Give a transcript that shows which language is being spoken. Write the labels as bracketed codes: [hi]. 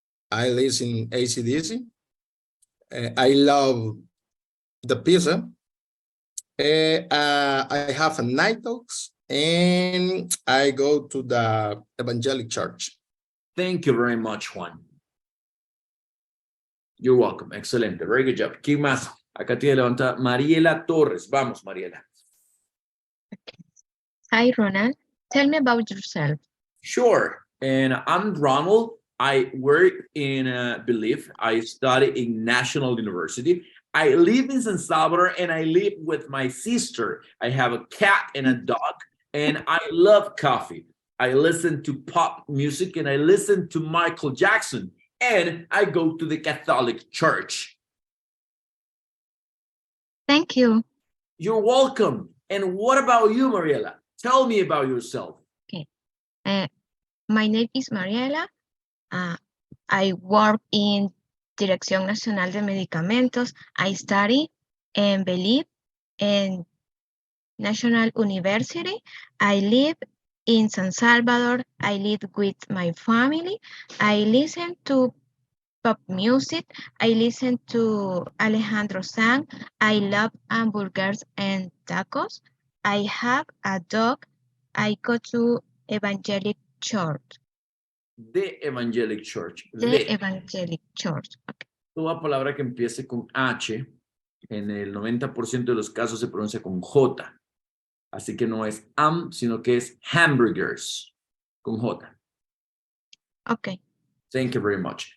[en] I listen AC/DC. I love the pizza. I have a night dogs, and I go to the evangelic church. Thank you very much, Juan. You're welcome. [es] Excelente. [en] Very good job. [es] ¿Quién más? Acá tiene levantada Mariela Torres. Vamos, Mariela. [en] Hi, Ronald. Tell me about yourself. Sure. And I'm Ronald. I work in Belief. I study in National University. I live in San Salvador, and I live with my sister. I have a cat and a dog, and I love coffee. I listen to pop music, and I listen to Michael Jackson, and I go to the Catholic Church. Thank you. You're welcome. And what about you, Mariela? Tell me about yourself. Okay. My name is Mariela. I work in Dirección Nacional de Medicamentos. I study and believe in National University. I live in San Salvador. I live with my family. I listen to pop music. I listen to Alejandro Sanz. I love hamburgers and tacos. I have a dog. I go to evangelic church. The Evangelic Church. The Evangelic Church. Okay. [es] Toda palabra que empiece con H, en el 90% de los casos se pronuncia con J. Así que no es sino que es hamburgers, con J. [en] Ok. Thank you very much.